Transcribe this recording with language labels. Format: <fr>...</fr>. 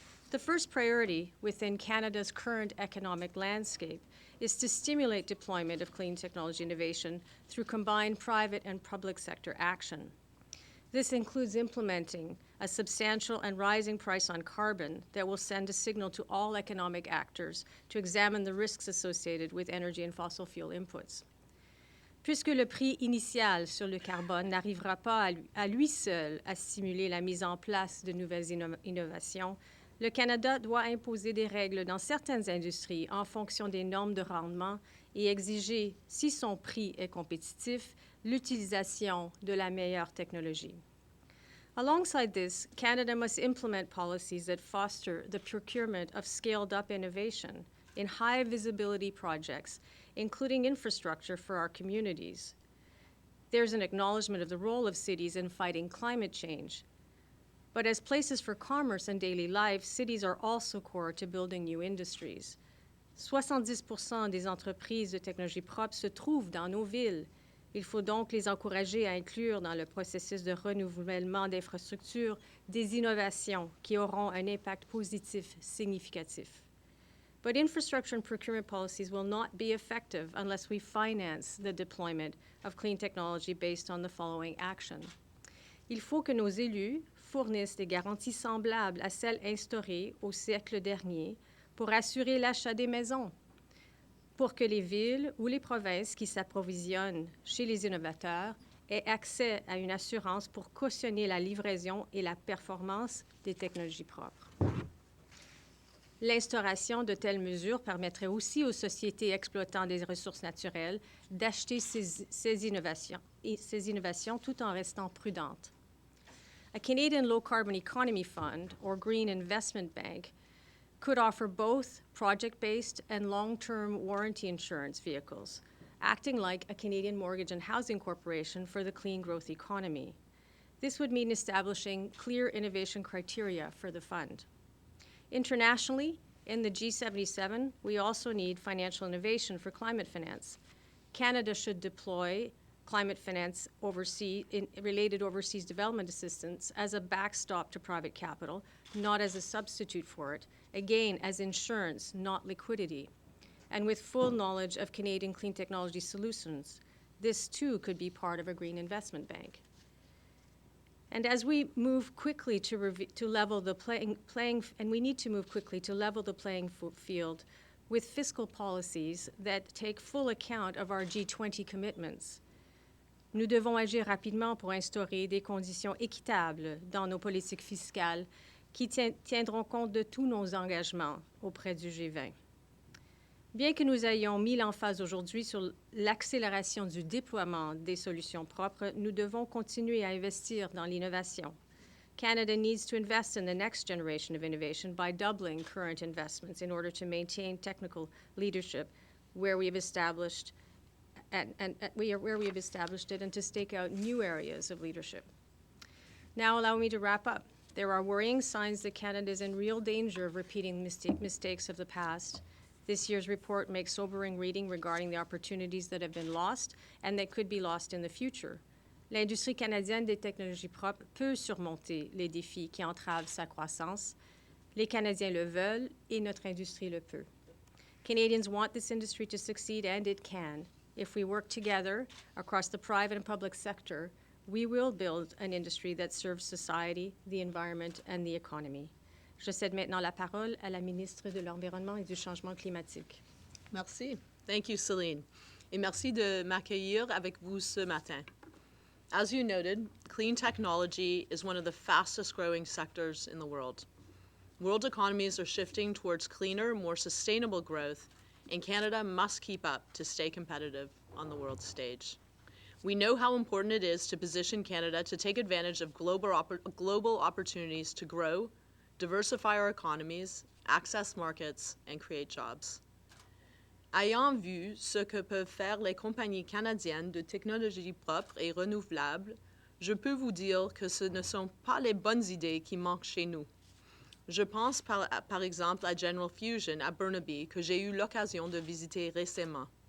<en>The first priority within Canada's current economic landscape is to stimulate deployment of clean technology innovation through combined private and public sector action. This includes implementing a substantial and rising price on carbon that will send a signal to all economic actors to examine the risks associated with energy and fossil fuel inputs.</en> <fr>Puisque le prix initial sur le carbone n'arrivera pas à lui seul à stimuler la mise en place de nouvelles innovations, le Canada doit imposer des règles dans certaines industries en fonction des normes de rendement et exiger, si son prix est compétitif, l'utilisation de la meilleure technologie.</fr> <en>Alongside this, Canada must implement policies that foster the procurement of scaled-up innovation in high-visibility projects, including infrastructure for our communities. There's an acknowledgement of the role of cities in fighting climate change. But as places for commerce and daily life, cities are also core to building new industries.</en> <fr>70% des entreprises de technologie propre se trouvent dans nos villes. Il faut donc les encourager à inclure dans le processus de renouvellement d'infrastructures des innovations qui auront un impact positif significatif.</fr> <en>But infrastructure and procurement policies will not be effective unless we finance the deployment of clean technology based on the following action.</en> <fr>Il faut que nos élus fournissent des garanties semblables à celles instaurées au siècle dernier pour assurer l'achat des maisons, pour que les villes ou les provinces qui s'approvisionnent chez les innovateurs aient accès à une assurance pour cautionner la livraison et la performance des technologies propres. L'instauration de telles mesures permettrait aussi aux sociétés exploitant des ressources naturelles d'acheter ces innovations tout en restant prudentes.</fr> <en>A Canadian Low Carbon Economy Fund, or Green Investment Bank, could offer both project-based and long-term warranty insurance vehicles, acting like a Canadian Mortgage and Housing Corporation for the clean growth economy. This would mean establishing clear innovation criteria for the fund. Internationally, in the G77, we also need financial innovation for climate finance. Canada should deploy climate finance related overseas development assistance as a backstop to private capital, not as a substitute for it, again, as insurance, not liquidity. And with full knowledge of Canadian clean technology solutions, this too could be part of a green investment bank. And as we move quickly to level the and we need to move quickly to level the playing field with fiscal policies that take full account of our G20 commitments.</en> <fr>Nous devons agir rapidement pour instaurer des conditions équitables dans nos politiques fiscales qui tiendront compte de tous nos engagements auprès du G20. Bien que nous ayons mis l'emphase aujourd'hui sur l'accélération du déploiement des solutions propres, nous devons continuer à investir dans l'innovation.</fr> <en>Canada needs to invest in the next generation of innovation by doubling current investments in order to maintain technical leadership where we have established it and to stake out new areas of leadership. Now allow me to wrap up. There are worrying signs that Canada is in real danger of repeating mistakes of the past. This year's report makes sobering reading regarding the opportunities that have been lost and that could be lost in the future.</en> <fr>L'industrie canadienne des technologies propres peut surmonter les défis qui entravent sa croissance. Les Canadiens le veulent et notre industrie le peut.</fr> <en>Canadians want this industry to succeed, and it can. If we work together across the private and public sector, we will build an industry that serves society, the environment, and the economy.</en> <fr>Je cède maintenant la parole à la ministre de l'Environnement et du Changement climatique. Merci.</fr> <en>Thank you, Celine.</en> <fr>Et merci de m'accueillir avec vous ce matin.</fr> <en>As you noted, clean technology is one of the fastest growing sectors in the world. World economies are shifting towards cleaner, more sustainable growth, and Canada must keep up to stay competitive on the world stage. We know how important it is to position Canada to take advantage of global opportunities to grow, diversify our economies, access markets, and create jobs.</en> <fr>Ayant vu ce que peuvent faire les compagnies canadiennes de technologies propres et renouvelables, je peux vous dire que ce ne sont pas les bonnes idées qui manquent chez nous. Je pense par exemple à General Fusion à Burnaby, que j'ai eu l'occasion de visiter récemment.</fr>